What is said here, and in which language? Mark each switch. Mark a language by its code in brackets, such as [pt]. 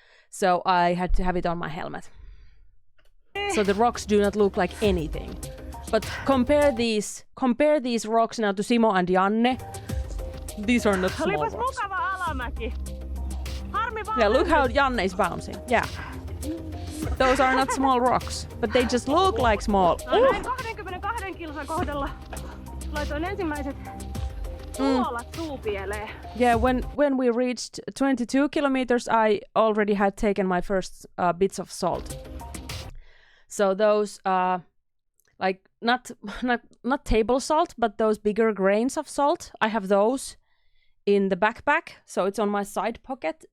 [en] So I had to have it on my helmet. So the rocks do not look like anything. But compare these rocks now to Simo and Janne. These are not small rocks. [fi] Mukava alamäki. Harmi vaan. [en] Yeah, look how Janne is bouncing. Yeah. Those are not small rocks, but they just look like small. [fi] Näin 22 kilsan kohdalla laitoin ensimmäiset suolat suupieleen. [en] Yeah, when we reached 22 kilometers, I already had taken my first bits of salt. So those like not table salt, but those bigger grains of salt, I have those in the backpack, so it's on my side pocket.